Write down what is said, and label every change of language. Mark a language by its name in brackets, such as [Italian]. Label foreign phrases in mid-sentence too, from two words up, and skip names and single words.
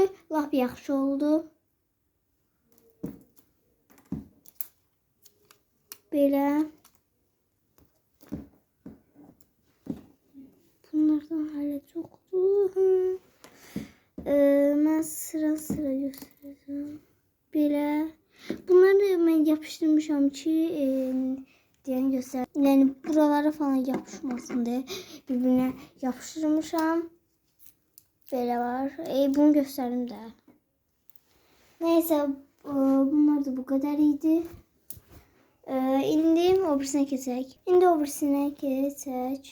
[Azerbaijani] Lap yaxşı oldu. Belə. Bunlardan hələ çoxdur. Mən sıra göstərəcəm. Belə. Bunları mən yapışdırmışam ki [Turkish] diyen göster. Yani buralara falan yapışmasın diye birbirine yapıştırmışam. Böyle var. Bunu gösterdim de. Neyse bunlar da bu kadar iyiydi. [Azerbaijani] İndi o birisine keçək. İndi o birisine keçək.